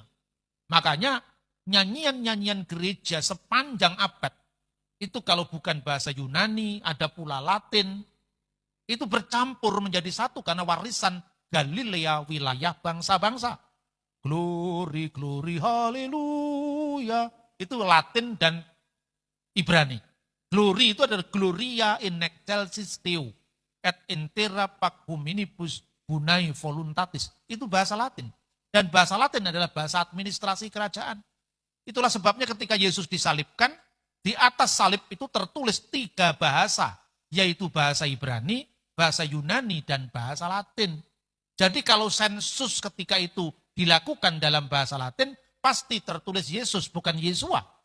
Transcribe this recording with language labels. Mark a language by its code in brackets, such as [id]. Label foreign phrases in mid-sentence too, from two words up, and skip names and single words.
[id] Makanya nyanyian-nyanyian gereja sepanjang abad itu kalau bukan bahasa Yunani, ada pula Latin, itu bercampur menjadi satu karena warisan Galilea wilayah bangsa-bangsa. [en] Glory, glory, haleluya. [id] Itu Latin dan Ibrani. Glory itu adalah [la] Gloria in excelsis Deo et intera pac hominibus bunai voluntatis. [id] Itu bahasa Latin. Dan bahasa Latin adalah bahasa administrasi kerajaan. Itulah sebabnya ketika Yesus disalibkan, di atas salib itu tertulis 3 bahasa, yaitu bahasa Ibrani, bahasa Yunani, dan bahasa Latin. Jadi kalau sensus ketika itu dilakukan dalam bahasa Latin, pasti tertulis Yesus, bukan Yesua.